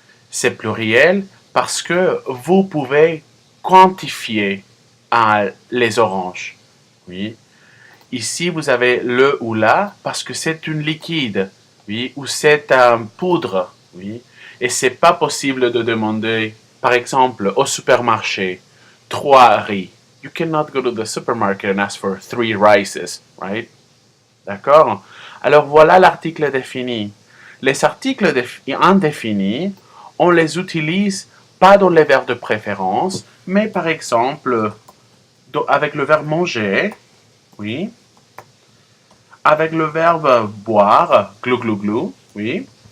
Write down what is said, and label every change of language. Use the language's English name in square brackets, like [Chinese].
[French] C'est pluriel parce que vous pouvez quantifier les oranges. Oui. Ici, vous avez le ou la parce que c'est une liquide, oui, ou c'est un poudre, oui. Et c'est pas possible de demander, par exemple, au supermarché, 3 riz. [English] You cannot go to the supermarket and ask for 3 rices, right? [French] D'accord? Alors voilà l'article défini. Les articles indéfinis, on les utilise pas dans les verbes de préférence, mais par exemple, avec le verbe manger, oui. Avec le verbe boire, glou glou glou, oui.